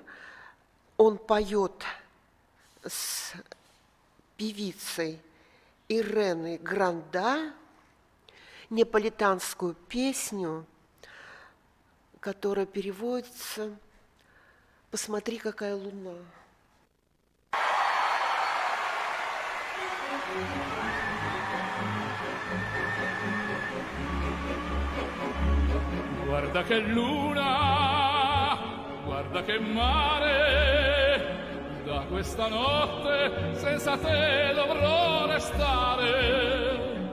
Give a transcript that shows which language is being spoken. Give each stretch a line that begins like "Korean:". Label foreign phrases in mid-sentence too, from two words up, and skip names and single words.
Russian: Он поет с певицей Иреной Гранда неаполитанскую песню, которая переводится «Посмотри, какая луна».
Italian: Guarda che luna, guarda che mare, da questa notte senza te dovrò restare.